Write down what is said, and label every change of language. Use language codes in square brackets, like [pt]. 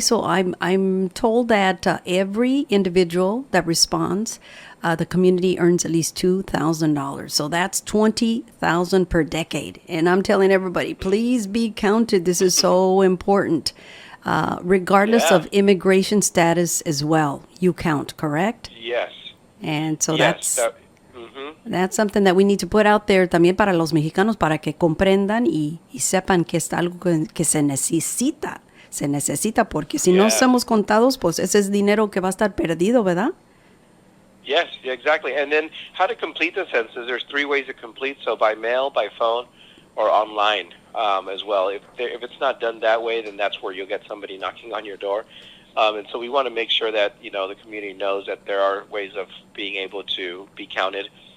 [en] So I'm told that every individual that responds, the community earns at least $2,000. So that's 20,000 per decade. And I'm telling everybody, please be counted. This is so important, regardless Yeah. of immigration status as well. You count, correct? Yes. And so Yes. Mm-hmm. that's something that we need to put out there [es] también para los mexicanos para que comprendan y sepan que es algo que se necesita. Se necesita porque si no [en] Yeah. [es] somos contados, pues ese es dinero que va a estar perdido, ¿verdad? [en] Yes, yeah, exactly. And then how to complete the census, there's 3 ways to complete, so by mail, by phone, or online as well. If it's not done that way, then that's where you'll get somebody knocking on your door. And so we want to make sure that, the community knows that there are ways of being able to be counted.